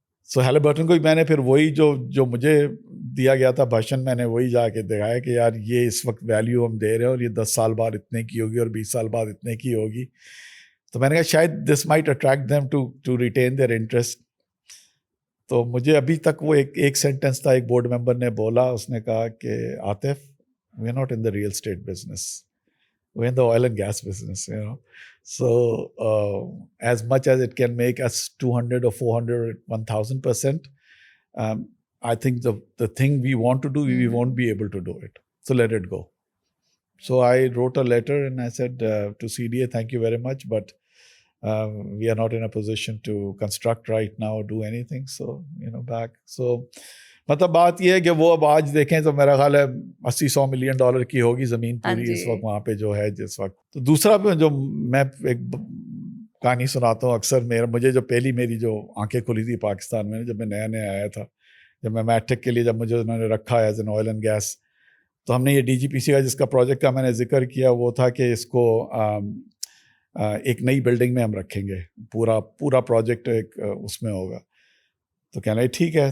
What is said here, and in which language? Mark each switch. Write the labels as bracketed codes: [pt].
[ur] سو ہیلیبرٹن کو میں نے پھر وہی جو مجھے دیا گیا تھا بھاشن, میں نے وہی جا کے دکھایا کہ یار یہ اس وقت ویلیو ہم دے رہے ہیں اور یہ 10 سال بعد اتنے کی ہوگی اور 20 سال بعد اتنے کی ہوگی. تو میں نے کہا شاید [en] This might attract them to retain their interest. [ur] تو مجھے ابھی تک وہ ایک سینٹینس تھا, ایک بورڈ ممبر نے بولا, اس نے کہا کہ Atif, [en] We are not in the real estate business, we're in the oil and gas business, So as much as it can make us 200 or 400, 1000%, I think the thing we want to do, we won't be able to do it. So let it go. So I wrote a letter and I said to CDA, thank you very much, but we are not in a position to construct right now or do anything. So, back. So [ur] مطلب بات یہ ہے کہ وہ اب آج دیکھیں تو میرا خیال ہے $80-100 million کی ہوگی زمین پوری اس وقت وہاں پہ جو ہے جس وقت. تو دوسرا جو میں ایک کہانی سناتا ہوں اکثر, مجھے جو پہلی میری جو آنکھیں کھلی تھی پاکستان میں, جب میں نیا نیا آیا تھا, جب میں میٹرک کے لیے جب مجھے انہوں نے رکھا as an oil and gas, تو ہم نے یہ DGPC کا جس کا پروجیکٹ کا میں نے ذکر کیا, وہ تھا کہ اس کو ایک نئی بلڈنگ میں ہم رکھیں گے, پورا پروجیکٹ ایک اس میں ہوگا. تو کہنا ہے ٹھیک ہے.